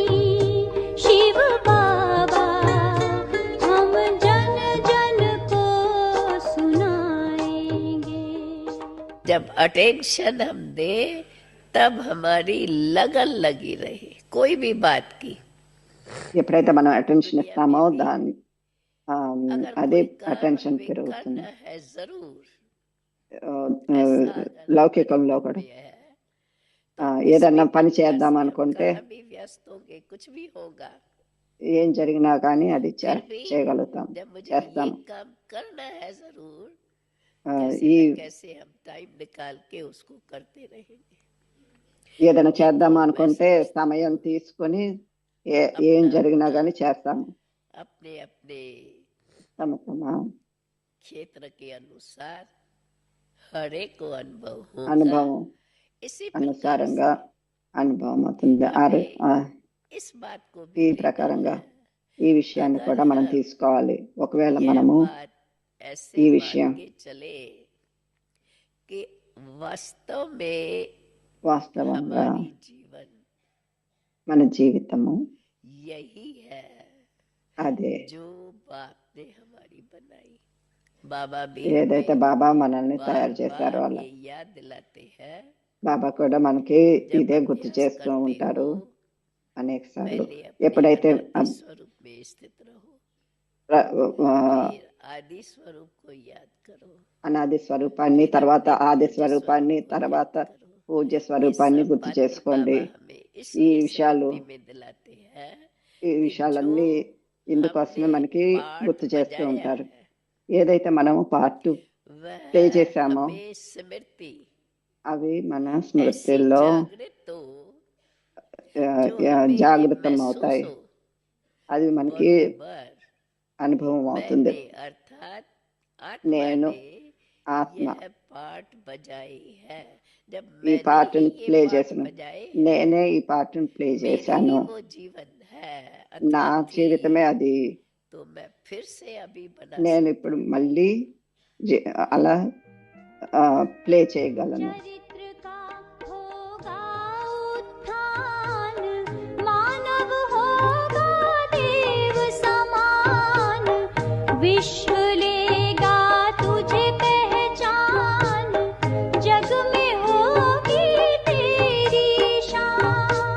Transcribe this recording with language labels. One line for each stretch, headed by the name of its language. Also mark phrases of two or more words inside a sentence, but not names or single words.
Hindi: शिव बाबा हम जन जन को सुनाएंगे। जब अटेंशन हम दे तब हमारी लगन लगी रहे कोई भी बात की।
Telugu: ఎప్పుడైతే మనం అటెన్షన్ ఇస్తామో దాని
Hindi: अगर
Telugu: అదే
Hindi: कोई काम
Telugu: అటెన్షన్
Hindi: हमें
Telugu: పెరుగుతుంది.
Hindi: करना है जरूर
Telugu: లౌకికంలో
Hindi: ऐसा अगर हमारे
Telugu: కూడా
Hindi: मन में है तो
Telugu: ఏదన్నా
Hindi: उसमें
Telugu: పని
Hindi: भी
Telugu: చేద్దాం
Hindi: हम
Telugu: అనుకుంటే
Hindi: कहाँ भी व्यस्त होंगे कुछ भी होगा,
Telugu: ఏం జరిగినా కానీ అది
Hindi: फिर भी
Telugu: చేయగలుగుతాం,
Hindi: जब मुझे
Telugu: చేస్తాం.
Hindi: ये काम करना है जरूर
Telugu: ఆ,
Hindi: कैसे
Telugu: ఈ
Hindi: न कैसे हम टाइम निकाल के उसको करते रहेंगे।
Telugu: ఏదైనా చేద్దాం
Hindi: मैं
Telugu: అనుకుంటే
Hindi: समझती
Telugu: సమయం
Hindi: हूँ
Telugu: తీసుకొని ఏం
Hindi: अपना
Telugu: జరిగినా
Hindi: अपना
Telugu: కానీ చేస్తాము.
Hindi: अपने अपने
Telugu: తమ తమ
Hindi: क्षेत्र के अनुसार हर एक को अनुभव होगा।
Telugu: అనుభవం
Hindi: इसी प्रकार
Telugu: అనుసారంగా
Hindi: से
Telugu: అనుభవం అవుతుంది.
Hindi: हमें इस बात को
Telugu: ఈ
Hindi: भी लेना
Telugu: ప్రకారంగా
Hindi: है,
Telugu: ఈ విషయాన్ని
Hindi: अगर
Telugu: కూడా మనం
Hindi: हम
Telugu: తీసుకోవాలి. ఒకవేళ
Hindi: यह
Telugu: మనము
Hindi: बात ऐसे
Telugu: ఈ
Hindi: मान
Telugu: విషయం
Hindi: के चले कि वास्तव में
Telugu: వాస్తవంగా
Hindi: हमारी जीवन
Telugu: మన జీవితము
Hindi: यही है
Telugu: అదే
Hindi: जो बाप ने हमारी बनाई। बाबा भी
Telugu: ఏదైతే
Hindi: हमें
Telugu: బాబా మనల్ని
Hindi: बार
Telugu: తయారు చేశారో
Hindi: बार
Telugu: అలా
Hindi: ये याद दिलाते हैं
Telugu: బాబా కూడా మనకి
Hindi: जब
Telugu: ఇదే గుర్తు
Hindi: अभ्यास
Telugu: చేస్తూ
Hindi: करते
Telugu: ఉంటారు
Hindi: हो
Telugu: అనేక సార్లు.
Hindi: पहले अपने
Telugu: ఎప్పుడైతే
Hindi: अनादि स्वरूप में स्थित रहो, फिर आदि स्वरूप को याद करो,
Telugu: అనాది స్వరూపాన్ని,
Hindi: फिर
Telugu: తర్వాత
Hindi: अपने
Telugu: ఆది
Hindi: पूज्य
Telugu: స్వరూపాన్ని,
Hindi: स्वरूप को
Telugu: తర్వాత
Hindi: याद करो।
Telugu: పూజ్య
Hindi: ये
Telugu: స్వరూపాన్ని
Hindi: सब
Telugu: గుర్తు
Hindi: बातें
Telugu: చేసుకోండి.
Hindi: बाबा हमें
Telugu: ఈ
Hindi: इसलिए
Telugu: విషయాలు
Hindi: स्मृति में दिलाते हैं
Telugu: ఈ
Hindi: कि
Telugu: విషయాలన్నీ
Hindi: जो
Telugu: ఇందుకోసమే
Hindi: हमने
Telugu: మనకి
Hindi: पाठ
Telugu: గుర్తు చేస్తూ
Hindi: बजाया
Telugu: ఉంటారు.
Hindi: है
Telugu: ఏదైతే మనము పార్ట్
Hindi: वह
Telugu: ప్లే చేశామో
Hindi: हमें స్మృతి
Telugu: అవి మన
Hindi: ऐसी
Telugu: స్మృతిలో
Hindi: जागृत हो जो हमें
Telugu: జాగృతం
Hindi: महसूस
Telugu: అవుతాయి.
Hindi: हो
Telugu: అది మనకి
Hindi: बरोबर
Telugu: అనుభవం అవుతుంది.
Hindi: मैंने अर्थात आत्मा
Telugu: నేను
Hindi: ने
Telugu: ఆత్మ
Hindi: यह पार्ट बजाई है। जब
Telugu: ఈ
Hindi: मैंने
Telugu: పాటను
Hindi: ही ये
Telugu: ప్లే
Hindi: पार्ट
Telugu: చేశాను,
Hindi: बजाए
Telugu: నేనే
Hindi: हैं,
Telugu: ఈ పాటను ప్లే
Hindi: मेरी
Telugu: చేశాను,
Hindi: ही वो जीवन है
Telugu: నా
Hindi: अथवा
Telugu: జీవితమే
Hindi: थी,
Telugu: అది.
Hindi: तो मैं फिर से अभी बना
Telugu: నేను
Hindi: सकती
Telugu: ఇప్పుడు
Hindi: हूँ।
Telugu: మళ్ళీ అలా ప్లే చేయగలను.
Hindi: चरित्र का होगा उत्थान, मानव होगा देव समान, विश्व लेगा तुझे पहचान, जग में होगी तेरी शान।